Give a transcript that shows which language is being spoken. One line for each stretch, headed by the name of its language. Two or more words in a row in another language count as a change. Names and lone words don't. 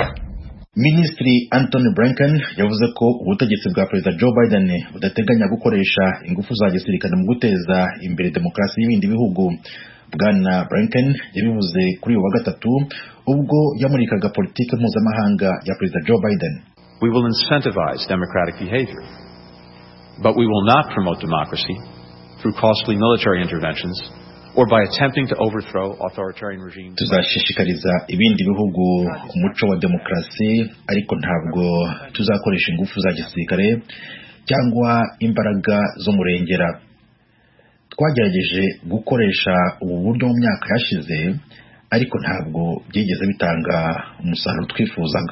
Kinyarwanda: Minisitiri Anthony Blinken yavuze ko ubutegetsi bwa Perezida Joe Biden budateganya gukoresha ingufu za gisirikare mu guteza imbere demokarasi y'ibindi bihugu. Bwana Blinken yabivuze kuri uyu wa gatatu ubwo yamurikaga politike mpuzamahanga ya Perezida Joe Biden.
English: We will incentivize democratic behavior, but we will not promote democracy through costly military interventions or by attempting to overthrow authoritarian regimes.
Kinyarwanda: Tuzashishikariza ibindi bihugu umuco wa demokarasi ariko ntabwo tuzakoresha ingufu za gisirikare cyangwa imbaraga zo murengera. twagerageje gukoresha ubu buryo mu myaka yashize ariko ntabwo byigeze bitanga umusaruro twifuzaga.